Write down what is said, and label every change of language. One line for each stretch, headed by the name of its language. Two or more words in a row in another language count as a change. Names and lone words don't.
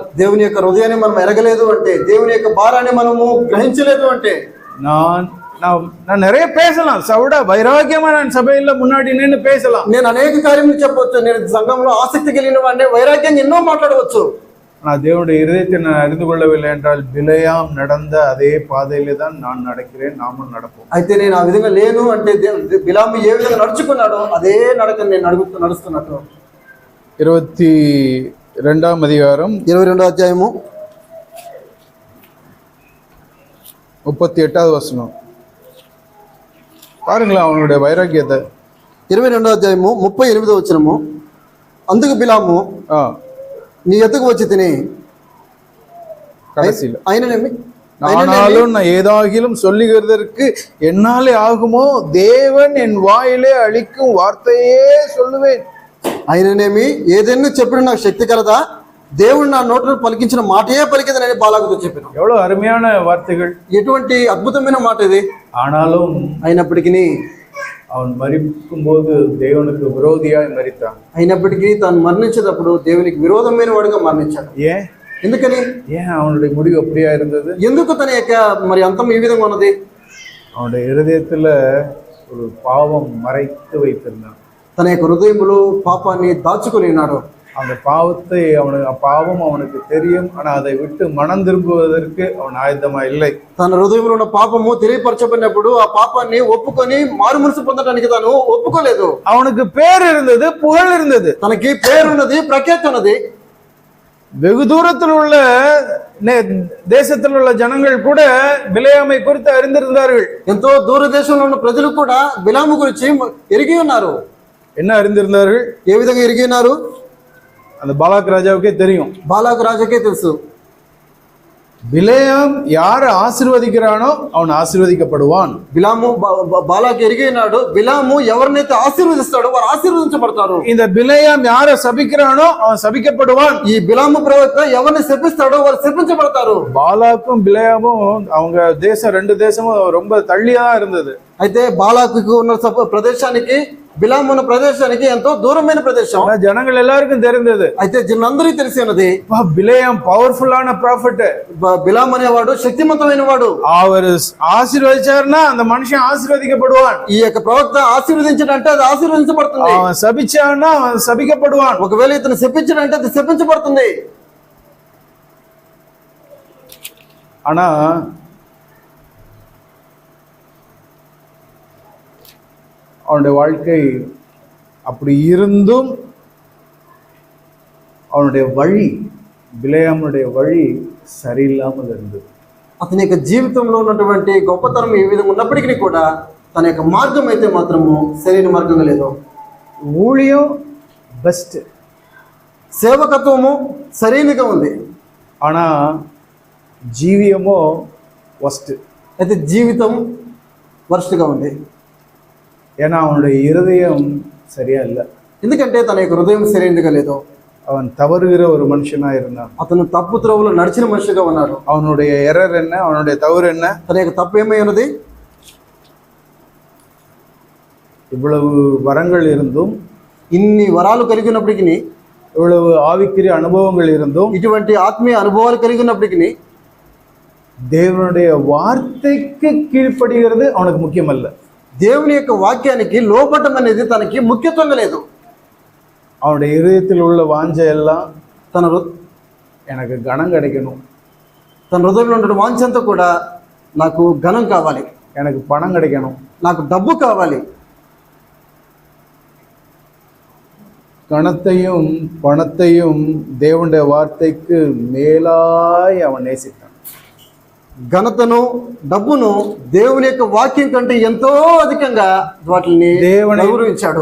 Telugu: దేవుని యొక్క హృదయాన్ని మనం ఎరగలేదు అంటే, దేవుని యొక్క భారాన్ని మనము గ్రహించలేదు అంటే,
Tamil: நான் நிறைய பேசலாம், சவுட வைராக்கியமா நான் சபையில முன்னாடி நின்று பேசலாம்,
Telugu: నేను అనేక కార్యములు చెప్పవచ్చు, నేను సంఘంలో ఆసక్తి కలిగిన వాడిని వైరాగ్యంగా ఎన్నో మాట్లాడవచ్చు.
Tamil: ஆனால் தேவனுடைய இருதயத்தை நான் அறிந்து கொள்ளவில்லை என்றால், பிலேயாம் நடந்த அதே பாதையிலே தான் நான் நடக்கிறேன், நாமும் நடப்போம்.
Telugu: అయితే నేను ఆ విధంగా లేను అంటే, బిలాము ఏ విధంగా నడుచుకున్నాడో అదే నడకని నేను నడుస్తున్నట్టు.
Tamil: 22వ அதிகாரம்
Telugu: 22వ అధ్యాయము
Tamil: 38வது வசனம் பாருங்களா அவனுடைய வைராக்கியத்தை.
Telugu: 22వ అధ్యాయము 38వ వచనము అందుకు బిలాము
Tamil: நீ எதுக்கு வச்சு தினி கடைசியில் ஆனாலும் நான் ஏதாகிலும் சொல்லுகிறதற்கு என்னாலே ஆகுமோ, தேவன் என் வாயிலே அளிக்கும் வார்த்தையே சொல்லுவேன்.
Telugu: ఆయననేమి ఏదైనా చెప్పిన నాకు శక్తి కలదా, దేవుడు నా నోట్లో పలికించిన మాటయే పలికిందని బాలాకుతో చెప్పిన.
Tamil: எவ்வளவு அருமையான வார்த்தைகள்,
Telugu: ఎటువంటి అద్భుతమైన మాట ఇది.
Tamil: ஆனாலும்
Telugu: అయినప్పటికీ
Tamil: அவன் மரிக்கும்போது தேவனுக்கு விரோதியாய் மரித்தான்.
Telugu: అయినప్పటికీ తాను మరణించేటప్పుడు దేవునికి విరోధమైన వాడుగా మరణించాడు.
Tamil: ஏன்
Telugu: ఎందుకని?
Tamil: ஏன் அவனுடைய முடிவு அப்படியா இருந்தது?
Telugu: ఎందుకు తన యొక్క మరి అంతం ఈ విధంగా ఉన్నది?
Tamil: அவனுடைய இருதயத்துல ஒரு பாவம் மறைத்து வைத்திருந்தான்.
Telugu: తన యొక్క హృదయంలో పాపాన్ని దాచుకొని ఉన్నాడు.
Tamil: அந்த பாவத்தை பாவம் அவனுக்கு தெரியும். ஆனா அதை விட்டு மனம் திரும்புவதற்கு அவன் ஆயத்தமா இல்லை.
Telugu: తన హృదయంలో ఉన్న పాపము తెలియపరచబడినప్పుడు ఆ పాపాన్ని ఒప్పుకొని మారు మనసు పొందడానికి తాను ఒప్పుకోలేదు.
Tamil: அவனுக்கு பேர் இருந்தது, புகழ் இருந்தது,
Telugu: తనకి పేరున్నది, ప్రఖ్యాతి ఉన్నది.
Tamil: வெகு தூரத்தில் உள்ள தேசத்தில் உள்ள ஜனங்கள் கூட பிலேயாமை குறித்து அறிந்திருந்தார்கள்.
Telugu: ఎంతో దూర దేశంలో ఉన్న ప్రజలు కూడా బిలాము గురించి ఎరిగి ఉన్నారు.
Tamil: என்ன அறிந்திருந்தார்கள்?
Telugu: ఏ విధంగా ఎరిగి ఉన్నారు?
Tamil: அந்த பாலாக் ராஜாவுக்கே தெரியும்.
Telugu: బాలాకు రాజుకే తెలుసు.
Tamil: பிலேயாம் யாரை ஆசீர்வதிக்கிறானோ அவன் ஆசீர்வதிக்கப்படுவான்.
Telugu: బిలాము బాలాకు ఎరిగి ఉన్నాడు. బిలాము ఎవరినైతే ఆశీర్వదిస్తాడో వారు ఆశీర్వదించబడతారు.
Tamil: இந்த பிலேயாம் யாரை சபிக்கிறானோ அவன் சபிக்கப்படுவான்.
Telugu: ఈ బిలాము ప్రవక్త ఎవరిని శపిస్తాడో వారు శపించబడతారు.
Tamil: பாலாக்கும் பிலேயாமும் அவங்க தேசம், ரெண்டு தேசமும் ரொம்ப தள்ளியா இருந்தது.
Telugu: అయితే బాలాకు ఉన్న ప్రదేశానికి బిలాము ఉన్న ప్రదేశానికి ఎంతో దూరమైన ప్రదేశం.
Tamil: ஜனங்கள் எல்லாருக்கும் தெரிந்தது.
Telugu: అయితే జనందరికీ తెలిసి ఉన్నది
Tamil: பிலேயாம்
English: powerful prophet.
Telugu: బిలాము అనేవాడు శక్తివంతమైన వాడు.
Tamil: அவர் ஆசீர்வதிச்சாருன்னா அந்த மனுஷன் ஆசீர்வதிக்கப்படுவான்.
Telugu: ఈ యొక్క ప్రవక్త ఆశీర్వదించడంటే అది ఆశీర్వదించబడుతుంది.
Tamil: அவன் சபிச்சான்னா அவன் சபிக்கப்படுவான்.
Telugu: ఒకవేళ ఇతను శపించడంటే అది శపించబడుతుంది.
Tamil: ஆனா அவனுடைய வாழ்க்கை அப்படி இருந்தும் அவனுடைய வழி, பிலேயாமுடைய வழி சரியில்லாமல் இருந்தது.
Telugu: అతని యొక్క జీవితంలో ఉన్నటువంటి గొప్పతనం ఏ విధంగా ఉన్నప్పటికీ కూడా తన యొక్క మార్గం అయితే మాత్రము సరైన మార్గంగా లేదు.
Tamil: ஊழியம் பெஸ்ட்,
Telugu: సేవకత్వము సరైనగా ఉంది.
Tamil: ஆனா ஜீவியமோ ஒஸ்ட்.
Telugu: అయితే జీవితం వర్స్ట్గా ఉంది.
Tamil: ஏன்னா அவனுடைய இருதயம் சரியா இல்லை.
Telugu: ఎందుకంటే తన యొక్క హృదయం సరైనదిగా లేదు.
Tamil: அவன் தவறுகிற ஒரு மனுஷனா இருந்தான்.
Telugu: అతను తప్పు త్రోవలో నడిచిన మనిషిగా ఉన్నాడు.
Tamil: அவனுடைய எரர் என்ன, அவனுடைய தவறு என்ன?
Telugu: తన యొక్క తప్పు ఏమై ఉన్నది?
Tamil: இவ்வளவு வரங்கள் இருந்தும்,
Telugu: ఇన్ని వరాలు కలిగినప్పటికీ,
Tamil: இவ்வளவு ஆவிக்குரிய அனுபவங்கள் இருந்தும்,
Telugu: ఇటువంటి ఆత్మీయ అనుభవాలు కలిగినప్పటికీ
Tamil: தேவனுடைய வார்த்தைக்கு கீழ்ப்படுகிறது அவனுக்கு முக்கியமல்ல.
Telugu: దేవుని యొక్క వాక్యానికి లోపటం అనేది తనకి ముఖ్యత్వంగా లేదు.
Tamil: அவனுடைய இருதயத்தில் உள்ள வாஞ்சை எல்லாம்
Telugu: తన
Tamil: எனக்கு கனம் கிடைக்கணும்,
Telugu: తన హృదయంలో ఉన్న వాంఛంతా కూడా నాకు ఘనం కావాలి,
Tamil: எனக்கு பணம் கிடைக்கணும்,
Telugu: నాకు డబ్బు కావాలి.
Tamil: கணத்தையும் பணத்தையும் தேவனுடைய வார்த்தைக்கு மேலாய் அவன் நேசித்தான்.
Telugu: ఘనతను డబ్బును దేవుని యొక్క వాక్యం కంటే ఎంతో అధికంగా వాటిని గౌరవించాడు.